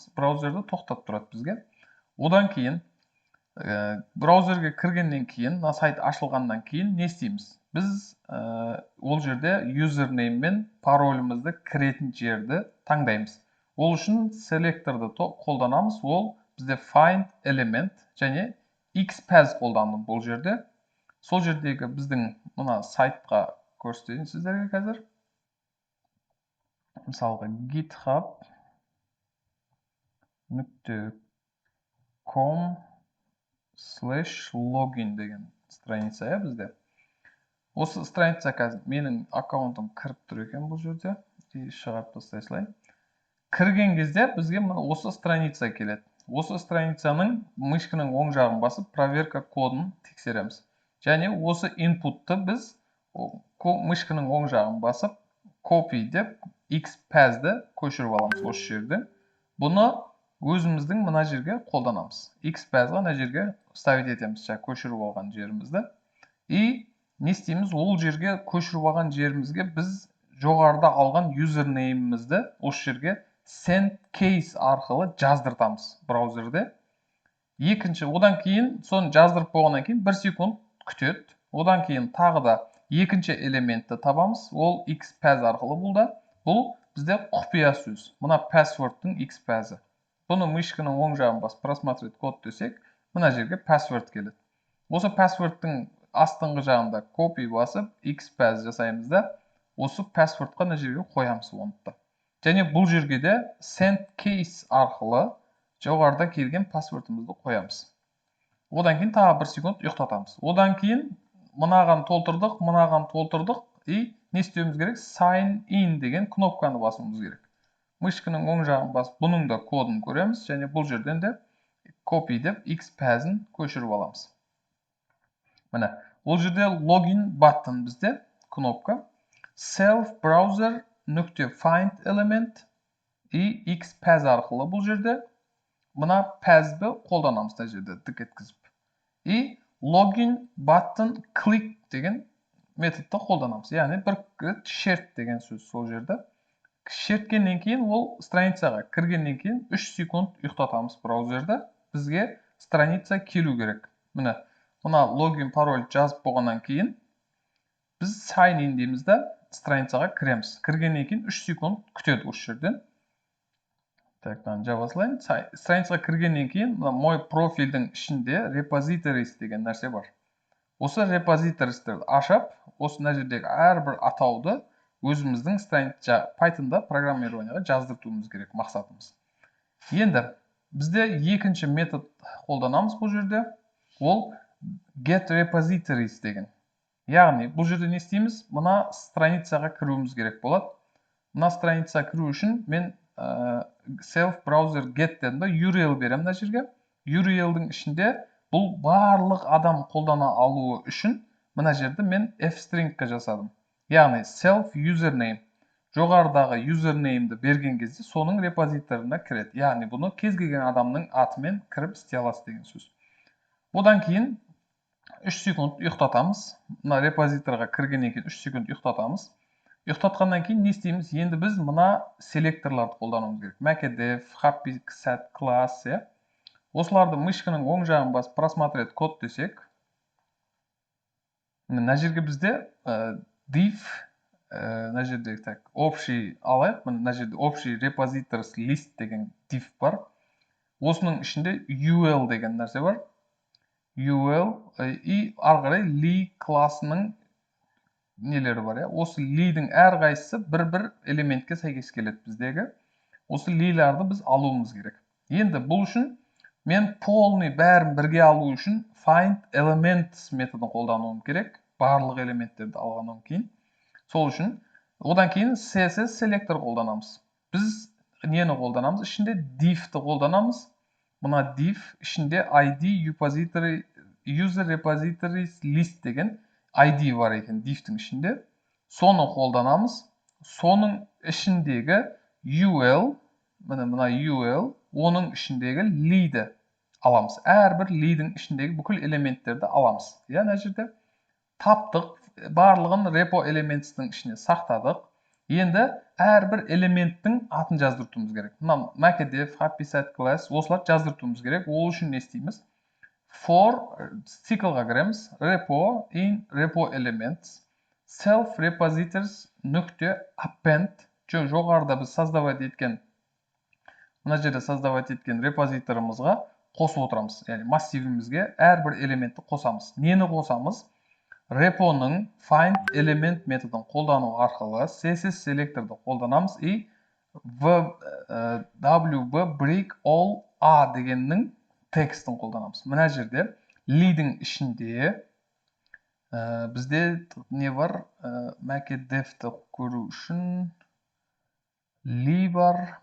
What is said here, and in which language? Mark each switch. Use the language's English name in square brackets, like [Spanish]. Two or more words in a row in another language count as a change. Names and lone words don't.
[Kazakh] Браузерді тоқтатып тұрады бізге. Одан кейін браузерге кіргеннен кейін, сайт ашылғаннан кейін не істейміз? Біз ол жерде username мен паролімізді кіретін жерді таңдаймыз. Ол үшін селекторды қолданамыз. Ол бізде [English] find element [Kazakh] және xpath қолдандым бұл жерде. Сол жердегі біздің мына сайтқа көрсетейін сіздерге қазір. Мысалға github.com/login деген страница бізде. Осы страница қазір менің аккаунтым кіріп тұр екен бұл жерде. Шығарып тастай салайын. Кірген кезде бізге осы страница келеді. Осы страницаның мышканың оң жағын басып, проверка кодын тексереміз. Және осы input'ты біз мышканың оң жағын басып, copy деп xpath'ді көшіріп аламыз осы жерден. Бұны өзіміздің мына жерге қолданамыз. xpath'ға мына жерге ставить етеміз, көшіріп алған жерімізді. Не істейміз? Ол жерге көшіріп алған жерімізге біз жоғарыда алған username-мізді осы жерге [English] send case [Kazakh] арқылы жаздыртамыз браузерде. Екінші, одан кейін, соны жаздырып болғаннан кейін 1 секунд күтеді. Одан кейін тағы да екінші элементті табамыз. Ол xpath арқылы бұл бізде құпия сөз. Мына password'тың xpath'ы. Бұны мышканың оң жағын басып [Russian] просмотреть код [Kazakh] десек, мына жерге password келеді. Осы password'тың астыңғы жағында copy басып, xpath жасаймыз да, осы passwordқа мына жерге қоямыз оны. Және бұл жерге де [English] send case [Kazakh] арқылы жоғарыда келген паспортымызды қоямыз. Одан кейін тағы 1 секунд ұйықтатамыз. Одан кейін мынаған толтырдық, и не істеуіміз керек? [English] Sign in [Kazakh] деген кнопканы басуымыз керек. Мышканың оң жағын басып, бұның да кодын көреміз, және бұл жерден де copy деп xPath-ын көшіріп аламыз. Міне, бұл жерде [English] login button [Kazakh] бізде кнопка. [English] Self browser [Kazakh] нүкте [English] find element [Kazakh] и xPath арқылы бұл жерде мына path-ді қолданамыз мына жерде тік еткізіп. И [English] login button click [Kazakh] деген методты қолданамыз. Яғни бір рет шерт деген сөз сол жерде. Шерткеннен кейін ол страницаға кіргеннен кейін 3 секунд ұйықтатамыз браузерді. Бізге страница келу керек. Міне, мына логин пароль жазып болғаннан кейін біз [English] sign in [Kazakh] дейміз да страницаға кіреміз. Кіргеннен кейін 3 секунд күтеді осы жерден. Так, жаба салайын. Страницаға кіргеннен кейін мой профильдің ішінде repositories деген нәрсе бар. Осы repositories-терді ашып, осы мына жердегі әрбір атауды өзіміздің Python-да программированияға жаздыртуымыз керек мақсатымыз. Енді бізде екінші метод қолданамыз бұл жерде. Ол [English] get repositories [Kazakh] деген. Яғни бұл жерде не істейміз? Мына страницаға кіруіміз керек болады. Мына страницаға кіру үшін мен [English] self browser get [Kazakh] дедім, URL беремін мына жерге. URL-дің ішінде бұл барлық адам қолдана алуы үшін мына жерде мен f-string-қа жасадым. Яғни [English] self username. [Kazakh] Жоғарыдағы username-ді берген кезде соның репозиторына кіреді. Яғни бұны кез келген адамның атымен кіріп істей аласыз деген сөз. Одан кейін 3 секунд ұйықтатамыз. Мына репозиторға кіргеннен кейін 3 секунд ұйықтатамыз. Ұйықтатқаннан кейін не істейміз? Енді біз мына селекторларды қолдануымыз керек. [English] macdef, happysat class. [Kazakh] Осыларды мышканың оң жағын басып [Russian] просмотреть код [Kazakh] десек, мына жерге бізде div, мына жерде общий алайық, мына жерде общий [English] repositories list [Kazakh] деген div бар. Осының ішінде ul деген нәрсе бар. ul и ары қарай li классының нелері бар. Осы li-дің әрқайсысы бір элементке сәйкес келеді біздегі. Осы li-ларды біз алуымыз керек. Енді бұл үшін мен полный бәрін бірге алу үшін [English] find elements [Kazakh] методын қолдануым керек. Барлық элементтерді алғаннан кейін. Сол үшін одан кейін CSS селектор қолданамыз. Біз нені қолданамыз? Ішінде div-ті қолданамыз. Мына div ішінде ID [English] user repositories list [Kazakh] деген ID бар екен div-тің ішінде. Соны қолданамыз. Соның ішіндегі ul, мына ul, оның ішіндегі li-ді аламыз. Әрбір li-дің ішіндегі бүкіл элементтерді аламыз. Мына жерде таптық, барлығын [English] repo elements- [Kazakh] тің ішіне сақтадық. Енді әрбір элементтің атын жаздыртуымыз керек. Мына macdef, [English] happysat class, [Kazakh] осыларды жаздыртуымыз керек. Ол үшін не істейміз? For циклға кіреміз. [English] Repo in repo elements, self repositories нүкте append. [Kazakh] Жоғарыда біз создавать еткен, мына жерде создавать еткен репозиторымызға қосып отырамыз. Яғни массивімізге әрбір элементті қосамыз. Нені қосамыз? Repoның [English] find element [Kazakh] методын қолдану арқылы CSS селекторды қолданамыз и [English] wb break all a [Kazakh] дегеннің текстін қолданамыз. Мына жерде li-дің ішінде бізде не бар? macdef-ті көру үшін li бар.